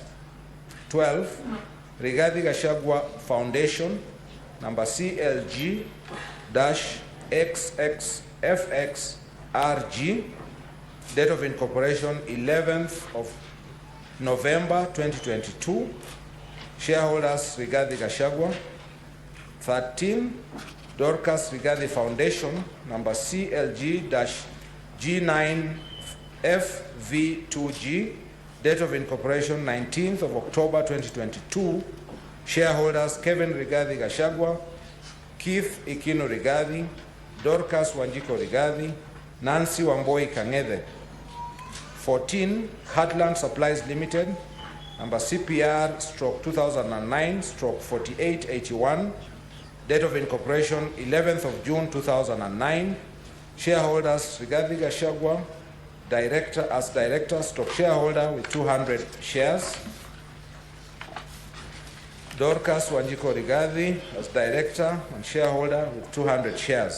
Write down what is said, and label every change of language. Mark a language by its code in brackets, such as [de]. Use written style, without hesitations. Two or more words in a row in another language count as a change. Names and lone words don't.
[en] 12, Rigathi Gachagua Foundation, number CLG-XXFXRG, date of incorporation 11th of November 2022, shareholders Rigathi Gachagua. 13, Dorcas Rigathi Foundation, number CLG-G9FV2G, date of incorporation 19th of October 2022, shareholders Kevin Rigathi Gachagua, Keith Ikino Rigathi, Dorcas Wanjiko Rigathi, Nancy Wamboi Kang'ethe. 14, Heartland Supplies Limited, number CPR stroke 2009 stroke 4881, date of incorporation 11th of June 2009, shareholders Rigathi Gachagua, director as director stock shareholder with 200 shares, Dorcas Wanjiko Rigathi as director and shareholder with 200 shares.